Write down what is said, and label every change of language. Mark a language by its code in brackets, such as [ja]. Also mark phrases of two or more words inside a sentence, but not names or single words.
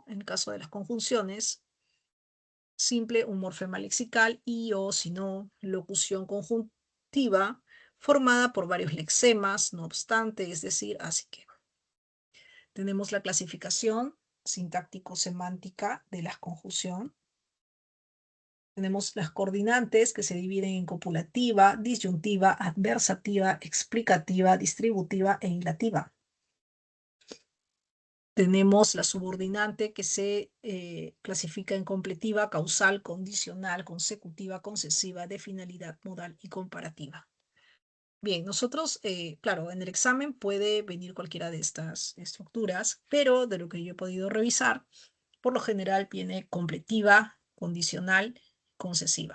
[es] En el caso de las conjunciones, simple, un morfema lexical y o, si no, locución conjuntiva, formada por varios lexemas, no obstante, es decir, así que. Tenemos la clasificación sintáctico-semántica de la conjunción. Tenemos las coordinantes que se dividen en copulativa, disyuntiva, adversativa, explicativa, distributiva e ilativa. Tenemos la subordinante que se clasifica en completiva, causal, condicional, consecutiva, concesiva, de finalidad, modal y comparativa. Bien, nosotros, claro, en el examen puede venir cualquiera de estas estructuras, pero de lo que yo he podido revisar, por lo general viene completiva, condicional, concesiva.